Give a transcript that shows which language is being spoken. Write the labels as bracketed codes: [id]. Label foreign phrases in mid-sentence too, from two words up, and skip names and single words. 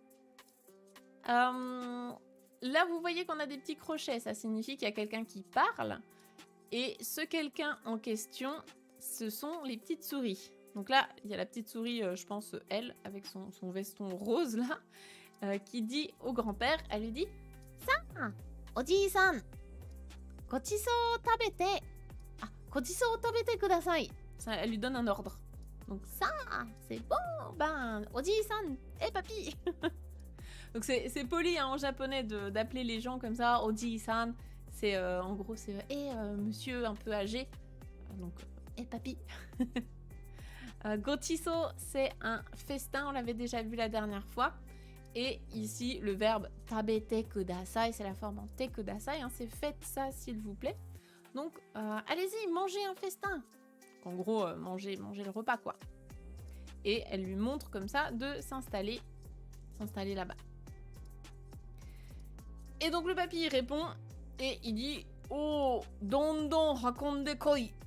[fr] Là, vous voyez qu'on a des petits crochets. Ça signifie qu'il y a quelqu'un qui parle. Et ce quelqu'un en question, ce sont les petites souris. Donc là, il y a la petite souris, je pense, elle, avec son veston rose, là, qui dit au grand-père, elle lui dit « [ja] さん、おじさん、ごちそう食べて、ごちそう食べてください ». [fr] Elle lui donne un ordre. Donc ça, c'est bon, ben, oji-san, papy. Donc c'est poli hein, en japonais d'appeler les gens comme ça, oji-san. C'est en gros, c'est monsieur un peu âgé. Donc, papy. Gochiso, c'est un festin, on l'avait déjà vu la dernière fois. Et ici, le verbe [ja] 食べてください, [fr] c'est la forme en [ja] てください, [fr] hein, c'est faites ça s'il vous plaît. Donc, allez-y, mangez un festin. En gros, mangez le repas, quoi. Et elle lui montre comme ça de s'installer là-bas. Et donc, le papy répond et il dit « Oh, [ja] どんどん運んでこい ».